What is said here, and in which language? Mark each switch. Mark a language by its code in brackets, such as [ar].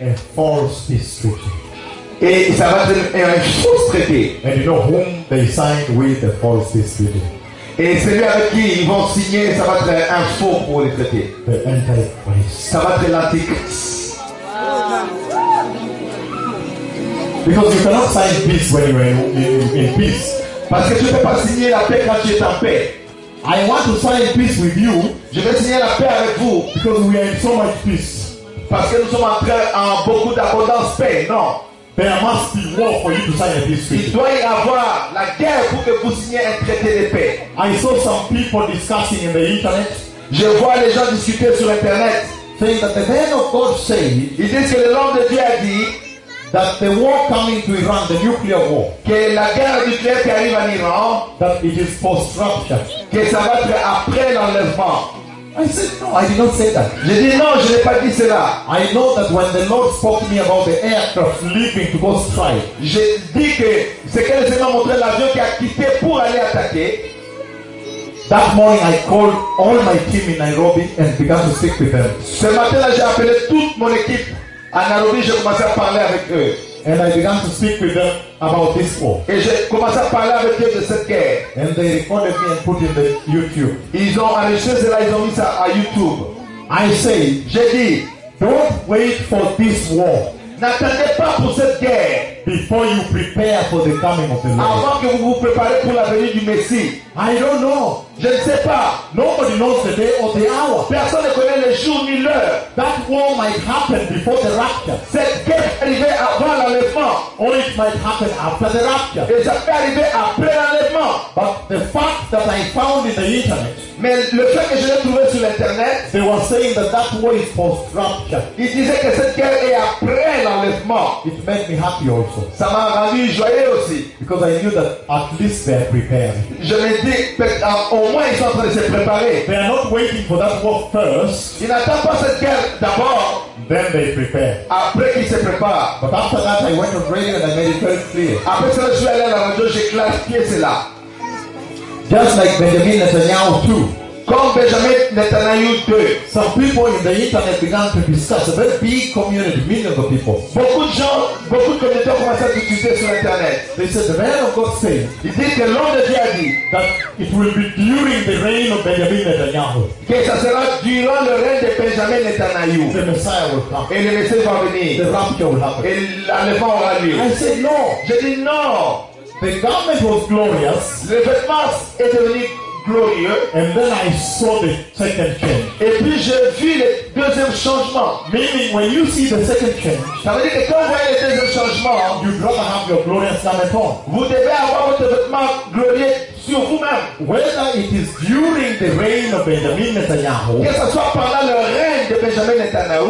[en] A false peace treaty. [fr] Et ça va être un faux traité. [en] And you know whom they signed with the false peace treaty? [fr] Et celui avec qui ils vont signer, ça va être un faux pour le traité. [en] The Antichrist. [fr] Ça va être l'Antichrist. [en] Because you cannot sign peace when you are in peace. [fr] Parce que tu ne peux pas signer la paix quand tu es en paix. [en] I want to sign peace with you. [fr] Je vais signer la paix avec vous. [en] Because we are in so much peace. [fr] Parce que nous sommes entrés en beaucoup d'abondance paix. Non. [en] There must be war for you to sign a peace treaty. [fr] Il doit y avoir la guerre pour que vous signiez un traité de paix. [en] I saw some people discussing in the internet. [fr] Je vois les gens discuter sur internet. [en] Saying that the man of God said. [fr] Ils disent que le nom de Dieu a dit. [en] That the war coming to Iran, the nuclear war, [fr] que la guerre nucléaire qui arrive en Iran, [en] that it is post-rapture, [fr] que ça va être après l'enlèvement. [en] I said no, I did not say that. [fr] Je dis non, je n'ai pas dit cela. [en] I know that when the Lord spoke to me about the aircraft leaving to go strike, [fr] je dis que c'est que le Seigneur montré l'avion qui a quitté pour aller attaquer. [en] That morning I called all my team in Nairobi and began to speak with them. [fr] Ce matin là, j'ai appelé toute mon équipe. À Nairobi, j'ai commencé à parler avec eux. [en] And I began to speak with them about this war. [fr] Et j'ai commencé à parler avec eux de cette guerre. [en] And they recorded me and put it in the YouTube. [fr] Ils ont enregistré cela, ils ont mis ça à YouTube. [en] I say, [fr] j'ai dit, [en] don't wait for this war. [fr] N'attendez pas pour cette guerre. [en] Before you prepare for the coming of the Lord. [fr] Avant que vous vous préparez pour la venue du Messie. [en] I don't know. [fr] Je ne sais pas. [en] Nobody knows the day or the hour. [fr] Personne ne connaît le jour ni l'heure. [en] That war might happen before the rapture. [fr] Cette guerre peut arriver avant l'enlèvement. [en] Or it might happen after the rapture. [fr] Et ça peut arriver après l'enlèvement. [en] But the fact that I found in the internet. [fr] Mais le fait que je l'ai trouvé sur l'internet, [en] they were saying that that war is post rapture. [fr] Ils disaient que cette guerre est après l'enlèvement. [en] It made me happy also. [fr] Ça m'a rendu joyeux aussi. [en] Because I knew that at least they are prepared. [fr] Je me dis, au moins ils sont en train de se préparer. [en] They are not waiting for that war first. [fr] Ils n'attendent pas cette guerre d'abord. [en] Then they prepare. [fr] Après qu'ils se préparent. [en] But after that, I went on radio and I made it very clear. [fr] Après cela, je suis allé à la radio, j'ai clarifié cela. [en] Just like Benjamin Netanyahu too. [fr] Comme Benjamin Netanyahu [en] too. Some people in the internet began to discuss a very big community, millions of people. [fr] Beaucoup de gens, beaucoup de communautés ont commencé à discuter sur internet. [en] They said the man of God said, [fr] il dit que l'homme de Dieu a dit, [en] that it will be during the reign of Benjamin Netanyahu. [fr] Que ça sera durant le règne de Benjamin Netanyahu. [en] The Messiah will come. [fr] Et le Messie va venir. [en] The rapture will happen. [fr] Et l'enlèvement aura lieu. [en] I said no. [fr] Je dis non. [en] The garment was glorious. [fr] Le vêtement est devenu glorieux. [en] And then I saw the second change. [fr] Et puis j'ai vu le deuxième changement. [en] Meaning when you see the second change, [fr] ça veut dire que quand vous voyez le deuxième changement, [en] you gotta have your glorious garment on. [fr] Vous devez avoir votre vêtement glorieux sur vous-même. [en] Whether it is during the reign of Benjamin Netanyahu, [fr] que ce soit pendant le règne de Benjamin Netanyahu,